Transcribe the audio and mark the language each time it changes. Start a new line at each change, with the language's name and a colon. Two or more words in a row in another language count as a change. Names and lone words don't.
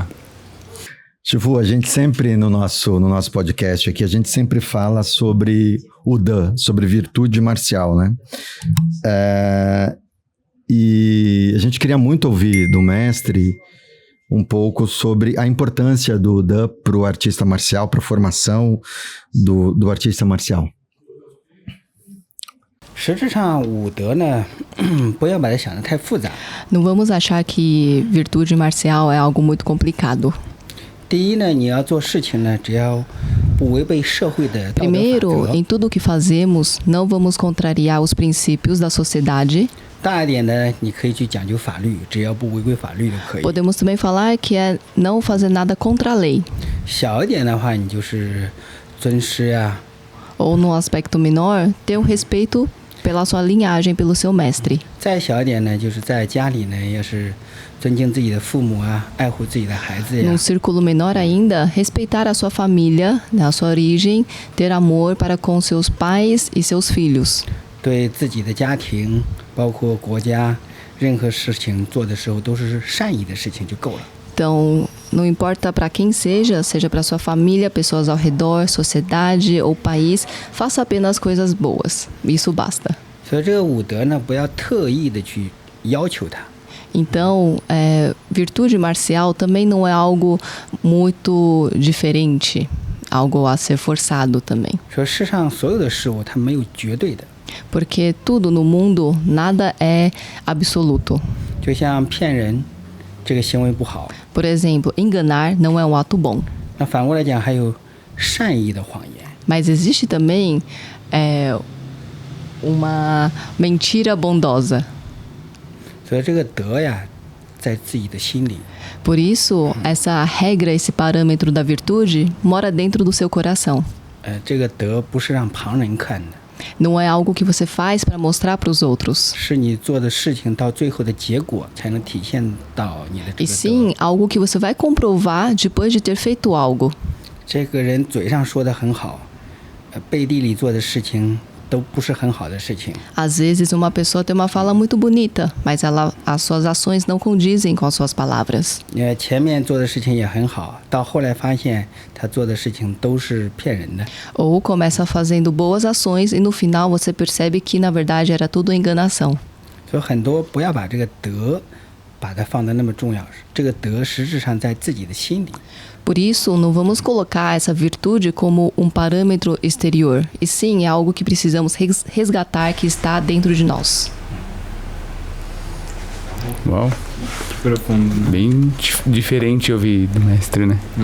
Portuguese: Shifu, a gente sempre no nosso podcast aqui, a gente sempre fala sobre o Dan, sobre virtude marcial, né? E a gente queria muito ouvir do mestre um pouco sobre a importância do Dan para o artista marcial, para a formação do artista marcial.
Chinese: 实质上武德呢，不要把它想得太复杂。
Portuguese: Não vamos achar que virtude marcial é algo muito complicado.
Chinese: 第一呢，你要做事情呢，只要不违背社会的道德法
Portuguese: Primeiro,
Chinese: 则。
Portuguese: em tudo o que fazemos, não vamos contrariar os princípios da sociedade.
Chinese: 大一点呢，你可以去讲究法律，只要不违规法律就可以。
Portuguese: Podemos também falar que é não fazer nada contra a lei.
Chinese: 小一点的话，你就是尊师啊。
Portuguese: Ou, no aspecto menor, ter respeito pela sua linhagem, pelo seu mestre.
Chinese: 再小一点呢，就是在家里呢，要是尊敬自己的父母啊，爱护自己的孩子呀。
Portuguese: Num círculo menor ainda, respeitar a sua família, a sua origem, ter amor para com seus pais e seus filhos.
Chinese: 对自己的家庭，包括国家，任何事情做的时候都是善意的事情就够了。
Portuguese: Então, não importa para quem seja para sua família, pessoas ao redor, sociedade ou país, faça apenas coisas boas. Isso basta.
Chinese: 所以这个武德呢，不要特意的去要求它。
Portuguese: Então, virtude marcial também não é algo muito diferente, algo a ser forçado também.
Chinese: 说世上所有的事物，它没有绝对的。
Portuguese: Porque tudo no mundo, nada é absoluto.
Chinese: 就像骗人，这个行为不好。
Portuguese: Por exemplo, enganar não é um ato bom.
Chinese: 那反过来讲，还有善意的谎言。
Portuguese: Mas existe também uma mentira bondosa.
Chinese: 所以这个德呀，在自己的心里。
Portuguese: Por isso, essa regra, esse parâmetro da virtude mora dentro do seu coração.
Chinese: 这个德不是让旁人看的，
Portuguese: Não é algo que você faz para mostrar para os outros.
Chinese: 是你做的事情到最后的结果才能体现到你的这
Portuguese: E
Chinese: 个德。
Portuguese: sim, algo que você vai comprovar depois de ter feito algo.
Chinese: 这个人嘴上说的很好，背地里做的事情都不是很好的事情。
Portuguese: Às vezes, uma pessoa tem uma fala muito bonita, mas as suas ações não condizem com as suas palavras.
Chinese: 前面做的事情也很好，到后来发现他做的事情都是骗人的。
Portuguese: Ou começa fazendo boas ações e no final você percebe que na verdade era tudo enganação.
Chinese: 所以很多不要把这个德把它放得那么重要，这个德实质上在自己的心里。
Portuguese: Por isso, não vamos colocar essa virtude como um parâmetro exterior, e sim é algo que precisamos resgatar que está dentro de nós. Uau, Profundo, né? bem diferente ouvir do mestre, né?